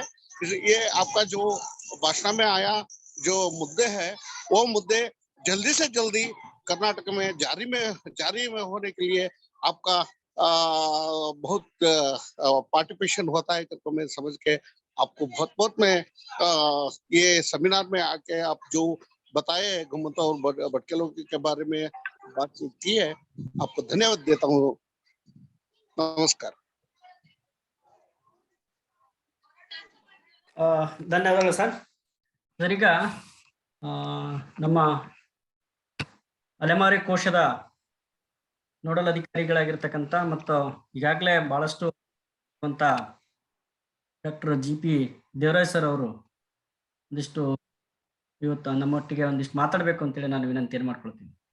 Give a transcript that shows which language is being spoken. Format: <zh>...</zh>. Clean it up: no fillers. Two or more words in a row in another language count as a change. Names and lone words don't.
<hi>ये आपका जो भाषण में आया जो मुद्दे हैं वो मुद्दे जल्दी से जल्दी कर्नाटक में जारी में होने के लिए आपका बहुत पार्टिसिपेशन होता है तो मैं समझ के आपको बहुत बहुत मैं ये सेमिनार में आके आप जो बताए घुमंतु और भटके लोगों के बारे में बातचीत की है, आपको धन्यवाद देता हूँ। नमस्कार।</hi> <kn>ಧನ್ಯವಾದಗಳು ಸರ್. ಈಗ ನಮ್ಮ ಅಲೆಮಾರಿ ಕೋಶದ ನೋಡಲ್ ಅಧಿಕಾರಿಗಳಾಗಿರ್ತಕ್ಕಂಥ ಮತ್ತು ಈಗಾಗಲೇ ಬಹಳಷ್ಟು ಅಂತ ಡಾಕ್ಟರ್ GP ದೇವರಾಜ್ ಸರ್ ಅವರು ಒಂದಿಷ್ಟು ಇವತ್ತು ನಮ್ಮೊಟ್ಟಿಗೆ ಒಂದಿಷ್ಟು ಮಾತಾಡಬೇಕು ಅಂತೇಳಿ ನಾನು ವಿನಂತಿಯನ್ನು ಮಾಡ್ಕೊಳ್ತೀನಿ.</kn>